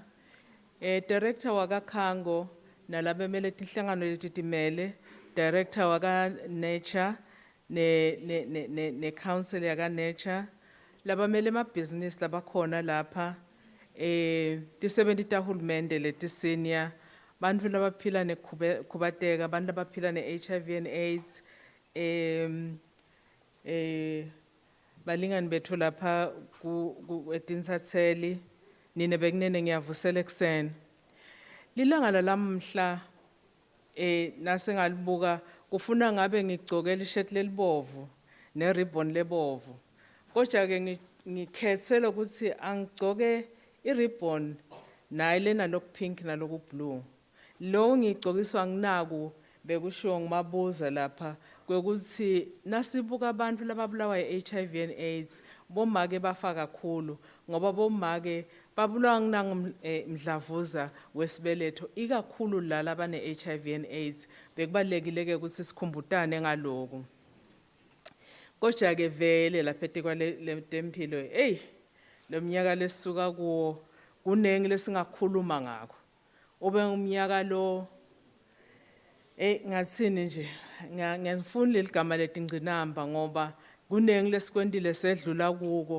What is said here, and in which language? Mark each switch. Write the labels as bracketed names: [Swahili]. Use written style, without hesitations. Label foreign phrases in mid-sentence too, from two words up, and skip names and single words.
[Swati] Director waka Kango, nalabemele tinhlangano letitimele, director waka Nature, ne council yaka Nature, labamele ma business labakhona lapha, tisebenti tahulumende leti senior, bantfu labaphila nekhubateka, bantfu labaphila ne- [English] HIV and AIDS, [Swati] balingani bethu lapha etinsatseli, nine bekunene ngiyavusela ekuseni. Lilanga lalamhla nase ngalibuka kufuna ngabe ngigcokela ishirt lelibovu ne-ribbon lebovu. Kodwa ke ngikhethela ukuthi angigcoke i-ribbon nayo lena lokupink nalokublue. Lo ngigcokiswa nginaku bekushiwo ngimabuza lapha kwekuthi nasibuka abantu lababulawa yi- [English] HIV and AIDS [Swati] bomake bafa kakhulu ngoba bomake babulawa mdlavuza wesibeletho ikakhulu lala bane- [English] HIV and AIDS [Swati] bekubalekile ke ukuthi sikhumbutane ngaloku. Kodwa ke vele lapha etikwa le tempilo lo mnyaka lesisuka kuwo kunengi lesingakhuluma ngakho. Ube umnyaka lo ngatsini nje ngiyafuna leligama letingqinamba ngoba kunengi lesikwendile sedlula kuko.